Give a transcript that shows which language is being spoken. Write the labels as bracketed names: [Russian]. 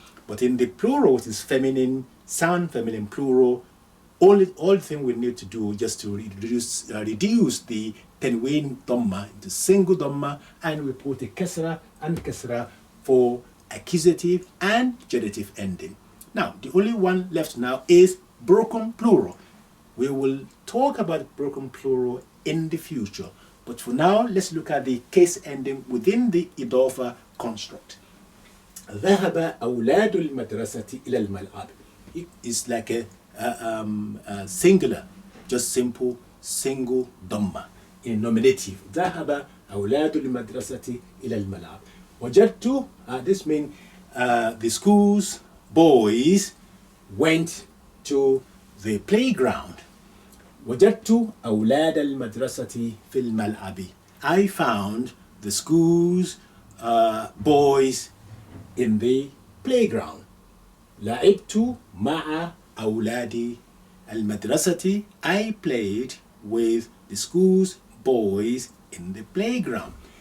[English] But in the plural, which is feminine, sound feminine plural, all thing we need to do just to reduce the tanween dhamma into single dhamma, and we put a kasra and kasra for accusative and genitive ending. Now, the only one left now is broken plural. We will talk about broken plural in the future. But for now, let's look at the case ending within the idafa construct. [Arabic] ذهب أولاد المدرسة إلى الملعب. [English] It is like a singular, just simple, single dhamma in nominative. [Arabic] ذهب أولاد المدرسة إلى الملعب. [English] وجدت, this means the school's boys went to the playground. [Arabic] وجدت أولاد المدرسة في الملعب. [English] I found the school's boys in the playground. [Arabic] لعبت مع أولاد المدرسة. [English] I played with the school's boys in the playground.